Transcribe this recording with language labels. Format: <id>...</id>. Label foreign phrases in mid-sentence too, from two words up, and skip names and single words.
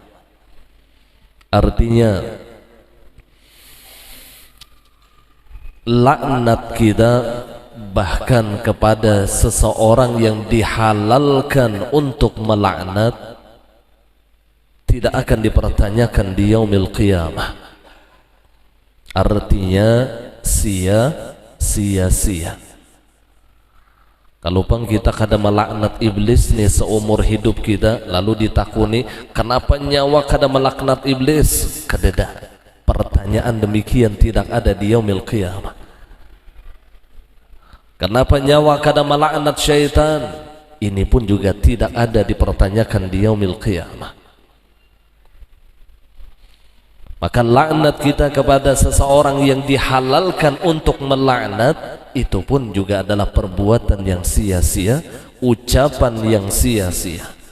<id>Artinya laknat kita bahkan kepada seseorang yang dihalalkan untuk melaknat tidak akan dipertanyakan di</id> <ar>yaumil qiyamah.</ar> <id>Artinya sia-sia.</id> <bjn>Kalau pang kita kada melaknat iblis nih seumur hidup kita, lalu ditakuni kenapa nyawa kada melaknat iblis, kadeda.</bjn> <id>Pertanyaan demikian tidak ada di</id> <ar>yaumil qiyamah.</ar> <bjn>Kenapa nyawa kada melaknat syaitan?</bjn> <id>Ini pun juga tidak ada dipertanyakan di</id> <ar>yaumil qiyamah.</ar> <id>Maka laknat kita kepada seseorang yang dihalalkan untuk melaknat itu pun juga adalah perbuatan yang sia-sia, ucapan yang sia-sia.</id>